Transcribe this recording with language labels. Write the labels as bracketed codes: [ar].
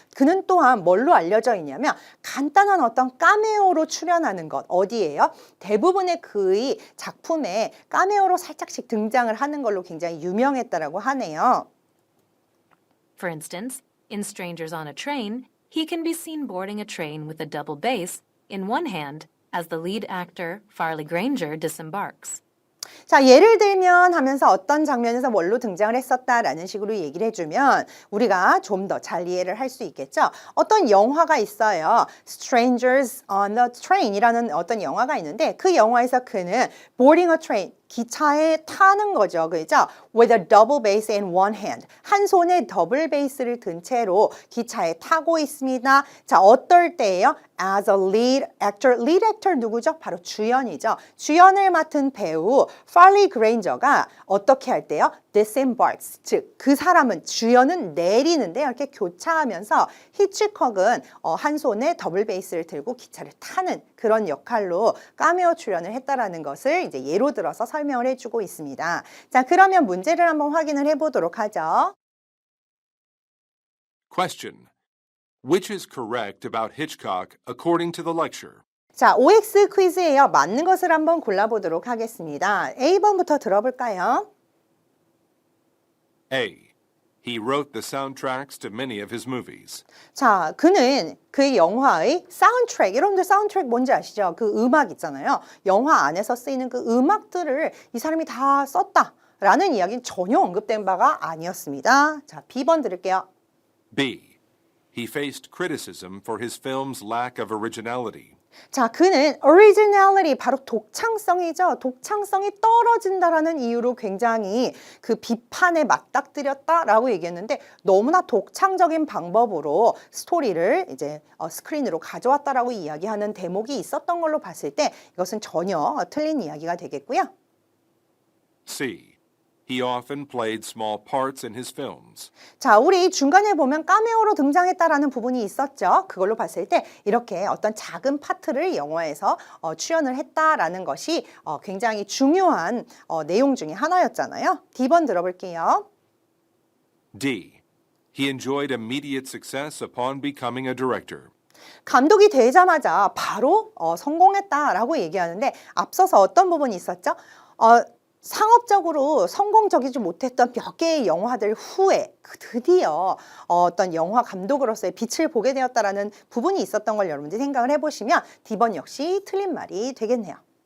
[ko] 그는 또한 뭘로 알려져 있냐면 간단한 어떤 카메오로 출연하는 것. 어디예요? 대부분의 그의 작품에 카메오로 살짝씩 등장을 하는 걸로 굉장히 유명했다라고 하네요. [en] For instance, in Strangers on a Train, he can be seen boarding a train with a double bass in one hand as the lead actor, Farley Granger, disembarks. [ko] 자, 예를 들면 하면서 어떤 장면에서 뭘로 등장을 했었다라는 식으로 얘기를 해주면 우리가 좀 더 잘 이해를 할 수 있겠죠. 어떤 영화가 있어요. Strangers on the Train이라는 어떤 영화가 있는데 그 영화에서 그는 [en] boarding a train, [ko] 기차에 타는 거죠. 그죠? [en] With a double bass in one hand. [ko] 한 손에 더블 베이스를 든 채로 기차에 타고 있습니다. 자, 어떨 때예요? [en] As a lead actor. [ko] lead actor 누구죠? 바로 주연이죠. 주연을 맡은 배우 Farley Granger가 어떻게 할 때요? [en] disembarks. [ko] 즉, 그 사람은 주연은 내리는데 이렇게 교차하면서 히치콕은 한 손에 더블 베이스를 들고 기차를 타는 그런 역할로 카메오 출연을 했다라는 것을 이제 예로 들어서 설명을 해주고 있습니다. 자, 그러면 문제를 한번 확인을 해보도록 하죠. [en] Question. Which is correct about Hitchcock according to the lecture? [ko] 자, OX 퀴즈예요. 맞는 것을 한번 골라보도록 하겠습니다. A번부터 들어볼까요? [en] A. He wrote the soundtracks to many of his movies. [ko] 자, 그는 그 영화의 사운드트랙, 여러분들 사운드트랙 뭔지 아시죠? 그 음악 있잖아요. 영화 안에서 쓰이는 그 음악들을 이 사람이 다 썼다라는 이야기는 전혀 언급된 바가 아니었습니다. 자, B번 들을게요. [en] B. He faced criticism for his film's lack of originality. [ko] 자, 그는 originality, 바로 독창성이죠. 독창성이 떨어진다라는 이유로 굉장히 그 비판에 맞닥뜨렸다라고 얘기했는데 너무나 독창적인 방법으로 스토리를 이제 스크린으로 가져왔다라고 이야기하는 대목이 있었던 걸로 봤을 때 이것은 전혀 틀린 이야기가 되겠고요. [en] C. He often played small parts in his films. [ko] 자, 우리 중간에 보면 카메오로 등장했다라는 부분이 있었죠. 그걸로 봤을 때 이렇게 어떤 작은 파트를 영화에서 출연을 했다라는 것이 굉장히 중요한 내용 중에 하나였잖아요. D번 들어볼게요. [en] D. He enjoyed immediate success upon becoming a director. [ko] 감독이 되자마자 바로 성공했다라고 얘기하는데 앞서서 어떤 부분이 있었죠? 상업적으로 성공적이지 못했던 몇 개의 영화들 후에 드디어 어떤 영화 감독으로서의 빛을 보게 되었다라는 부분이 있었던 걸 여러분들이 생각을 해보시면 D번 역시 틀린 말이 되겠네요.